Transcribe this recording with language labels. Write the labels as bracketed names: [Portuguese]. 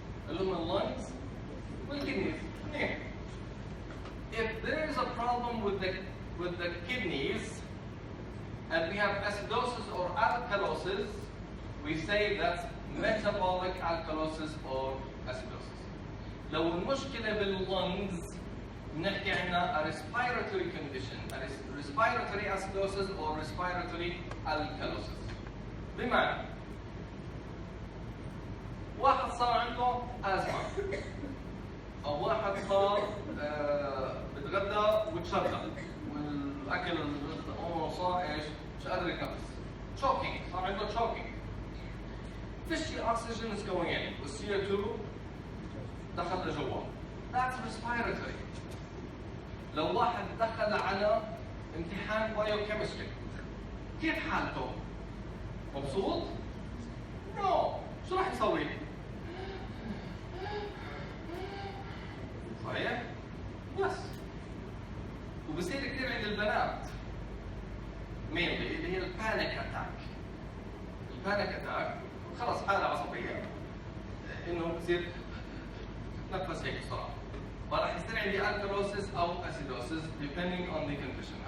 [English] The lungs and kidneys. If there is a problem with the kidneys and we have acidosis or alkalosis, we say that's metabolic alkalosis or acidosis. [Arabic] لو المشكلة [English] باللungs [Arabic] نحكي عنها [English] a respiratory condition, a respiratory acidosis or respiratory alkalosis. [Arabic] بمعنى واحد صار عنده أزمة أو واحد صار بتغدى وتشرب والأكل صار إيش؟ مش قادر يتنفس. choking، صار عنده choking. فيش [English] oxygen is going in وال CO2 [Arabic] دخل لجوا. [English] That's respiratory. [Arabic] لو واحد دخل على امتحان Biochemistry كيف حالته؟ مبسوط؟ [English] No. [Arabic] شو راح يسوي؟ صحيح؟ بس وبصير كثير عند البنات اللي هي البانيك اتاك. البانيك اتاك خلص حالة عصبية انه بصير تتنفس هيك بسرعة. فراح يصير عندي [English] alkalosis او acidosis depending on the condition.